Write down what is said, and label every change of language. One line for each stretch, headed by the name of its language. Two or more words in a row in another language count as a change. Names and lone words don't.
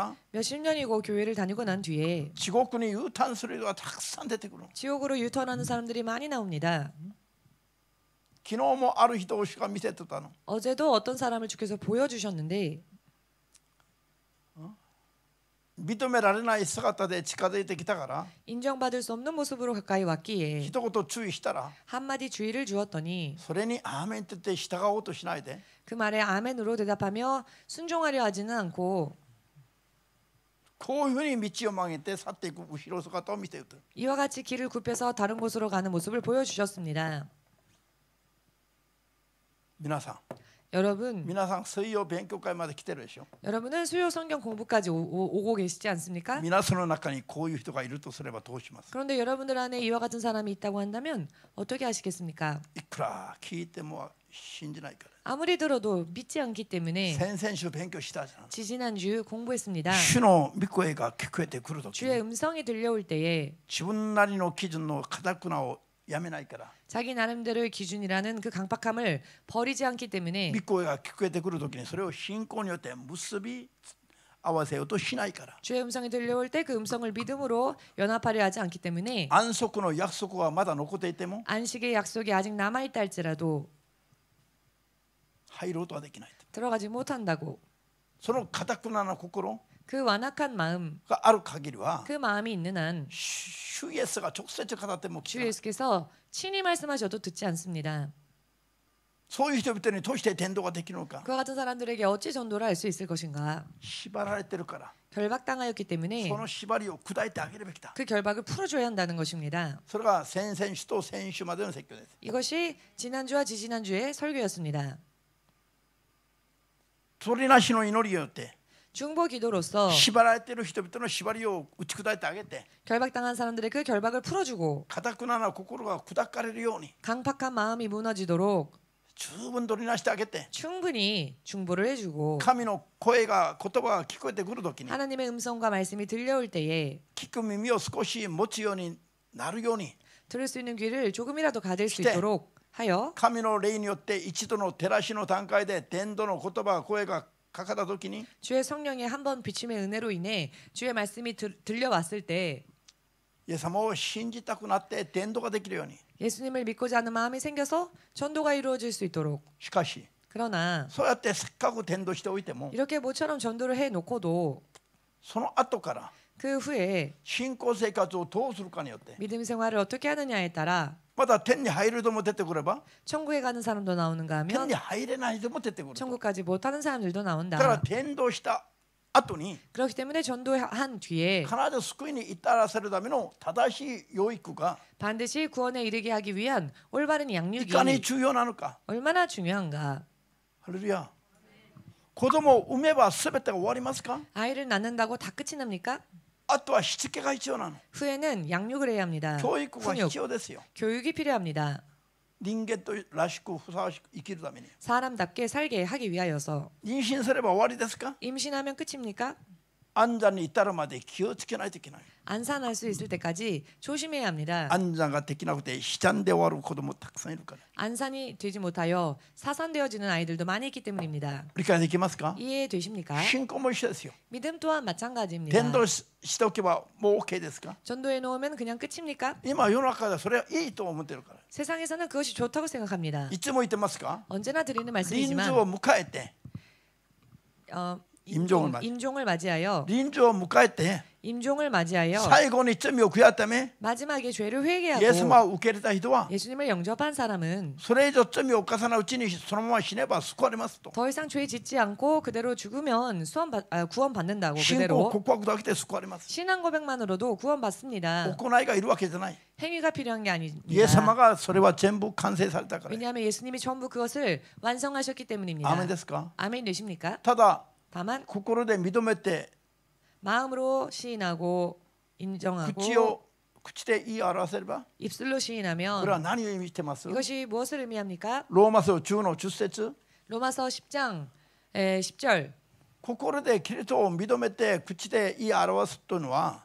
Korean: 몇십 년이고 교회를 다니고 난 뒤에
Japanese: 地獄に U ターンする人がたくさん出てくる。
Korean: 지옥으로 유턴하는 사람들이 많이 나옵니다.
Japanese: 昨日もある人を主が見せてたの。
Korean: 어제도 어떤 사람을 주께서 보여주셨는데
Japanese: 認められない姿で近づいてきたから
Korean: 인정받을 수 없는 모습으로 가까이 왔기에
Japanese: 一言注意したら
Korean: 한마디 주의를 주었더니
Japanese: それにアーメンって言って従おうとしないで
Korean: 그 말에 아멘으로 대답하며 순종하려 하지는 않고
Japanese: こういうふうに道を曲げて去っていく後ろ姿を見ている。
Korean: 이와 같이 길을 굽혀서 다른 곳으로 가는 모습을 보여주셨습니다.
Japanese: 皆さん
Korean: 여러분,
Japanese: 水曜勉強会まで来てるでしょ。
Korean: 여러분은 수요 성경 공부까지 오고 계시지 않습니까?
Japanese: 皆さんの中にこういう人がいるとすればどうします。
Korean: 그런데 여러분들 안에 이와 같은 사람이 있다고 한다면 어떻게 하시겠습니까?
Japanese: いくら聞いても信じないから。
Korean: 아무리 들어도 믿지 않기 때문에
Japanese: 先々週勉強したじゃん。
Korean: 지지난주 공부했습니다.
Japanese: 主の御声が聞こえてくるとき
Korean: 주의 음성이 들려올 때에
Japanese: 自分なりの基準の堅くなをやめないから
Korean: 자기 나름대로의 기준이라는 그 강박함을 버리지 않기 때문에
Japanese: 御声が聞こえてくるときにそれを信仰によって結び合わせようとしないから
Korean: 주의 음성이 들려올 때 그 음성을 믿음으로 연합하려 하지 않기 때문에
Japanese: 安息の約束がまだ残っていても
Korean: 안식의 약속이 아직 남아있다 할지라도
Japanese: 入ろうとはできない
Korean: 들어가지 못한다고
Japanese: その堅くなな心
Korean: 그 완악한 마음,
Japanese: がある限りは
Korean: 그 마음이 있는 한
Japanese: 主イエスが直接語っても聞
Korean: 주
Japanese: かない
Korean: 예수께서 친히 말씀하셔도 듣지 않습니다.
Japanese: そういう人々にどうして伝道ができるのか
Korean: 그와 같은 사람들에게 어찌 전도를 할 수 있을 것인가?
Japanese: 縛られてるから
Korean: 결박당하였기 때문에
Japanese: その縛りを砕いてあげるべきだ
Korean: 그 결박을 풀어줘야 한다는 것입니다.
Japanese: それが先々週と先週までの説教です
Korean: 이것이 지난주와 지지난주의 설교였습니다.
Japanese: 取りなしの祈りによって
Korean: 중보 기도로서
Japanese: 縛られている人々の縛りを打ち砕いてあげて
Korean: 결박당한 사람들의 그 결박을 풀어주고
Japanese: 堅くなな心が砕かれるように
Korean: 강팍한 마음이 무너지도록
Japanese: 十分取りなしてあげて
Korean: 충분히 중보를 해주고
Japanese: 神の声が言葉が聞こえてくるときに
Korean: 하나님의 음성과 말씀이 들려올 때에
Japanese: 聞く耳を少し持つようになるように
Korean: 들을 수 있는 귀를 조금이라도 가질 수
Japanese: して
Korean: 있도록 하여
Japanese: 神の霊によって一度の照らしの段階で伝道の言葉声がかかったときに
Korean: 주의 성령의 한 번 비침의 은혜로 인해 주의 말씀이 들려왔을 때
Japanese: イエス様を信じたくなって伝道ができるように
Korean: 예수님을 믿고자 하는 마음이 생겨서 전도가 이루어질 수 있도록
Japanese: しかし
Korean: 그러나
Japanese: そうやってせっかく伝道しておいても
Korean: 이렇게 모처럼 전도를 해놓고도
Japanese: その後から
Korean: 그 후에
Japanese: 信仰生活をどうするかによって
Korean: 믿음 생활을 어떻게 하느냐에 따라
Japanese: まだ天に入る人も出てくれば
Korean: 천국에 가는 사람도 나오는가
Japanese: 天
Korean: 하면
Japanese: に入れない人も出てくる
Korean: 천국까지 못하는 사람들도
Japanese: だから
Korean: 나온다.
Japanese: 伝道した後に
Korean: 그렇기 때문에 전도한 뒤에
Japanese: 必ず救いに至らせるための正しい養育が
Korean: 반드시 구원에 이르게 하기 위한 올바른
Japanese: い
Korean: 양육이
Japanese: かに重要なのか
Korean: 얼마나 중요한가.
Japanese: ハレルヤ子供を産めば全てが終わりますか
Korean: 아이를 낳는다고 다 끝이 납니까?
Japanese: あとはしつけが必要なの
Korean: 후에는 양육을 해야 합니다.
Japanese: 教育が
Korean: 훈육,
Japanese: 必要ですよ
Korean: 교육이 필요합니다.
Japanese: 人間とらしくふさわしく生きるために
Korean: 사람답게 살게 하기 위하여서
Japanese: 妊娠すれば終わりですか
Korean: 임신하면 끝입니까?
Japanese: 安産に至るまで気をつけないといけない
Korean: 안산할 수 있을 때까지 조심해야 합니다.
Japanese: 安産ができなくて悲惨で終わる子供たくさんいるから
Korean: 안산이 되지 못하여 사산되어지는 아이들도 많이 있기 때문입니다.
Japanese: 理解できますか
Korean: 이해되십니까?
Japanese: 信仰も一緒ですよ
Korean: 믿음 또한 마찬가지입니다.
Japanese: 伝道しておけばもう OK ですか
Korean: 전도해 놓으면 그냥 끝입니까?
Japanese: 今世の中ではそれはいいと思ってるから
Korean: 세상에서는 그것이 좋다고 생각합니다.
Japanese: いつも言ってますか
Korean: 언제나 드리는
Japanese: 臨
Korean: 말씀이지만
Japanese: 終を迎えて
Korean: 임종을 맞이하여
Japanese: 臨終を迎えて
Korean: 임종을 맞이하여
Japanese: 最後に罪を悔やっため
Korean: 마지막에 죄를
Japanese: イエス
Korean: 회개하고
Japanese: 様を受け入れた人は
Korean: 예수님을 영접한 사람은
Japanese: それ以上罪を犯さないうちにそのまま死ねば救われますと
Korean: 더 이상 죄 짓지 않고 그대로 죽으면 구원받는다고
Japanese: 信仰
Korean: 그대로
Japanese: 告白だけで救われます
Korean: 신앙 고백만으로도 구원받습니다.
Japanese: 行いがいるわけじゃない
Korean: 행위가 필요한 게
Japanese: イエス様
Korean: 아닙니다.
Japanese: がそれは全部完成されたから
Korean: 왜냐하면 예수님이 전부 그것을 완성하셨기 때문입니다.
Japanese: アーメンですか
Korean: 아멘 되십니까?
Japanese: ただ
Korean: 다만
Japanese: 心で認めて
Korean: 마음으로 시인하고 인정하고
Japanese: 口で言い表せれば
Korean: 입술로
Japanese: こ
Korean: 시인하면
Japanese: れは何を意味してます
Korean: 이것이 무엇을 의미합니까?
Japanese: ローマ書10の10節
Korean: 로마서 10장 10절
Japanese: 心でキリストを認めて口で言い表すというのは